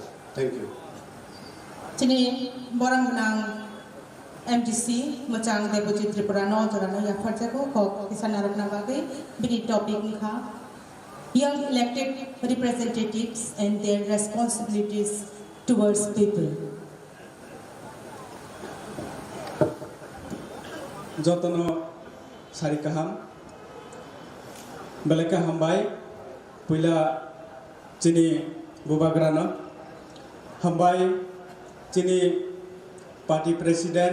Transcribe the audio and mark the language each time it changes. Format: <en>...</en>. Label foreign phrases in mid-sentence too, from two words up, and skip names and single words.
<en>thank you.</en> <trp>Tini borang nang MDC macang Devojit Tripura no jorana ya farjago ko kisanarap na bagay bini topic nikha</trp> <en>young elected representatives and their responsibilities towards people.</en> <trp>Jotono sarikaham belaka hambai puila chini bubagrana hambai chini</trp> <en>party president</en>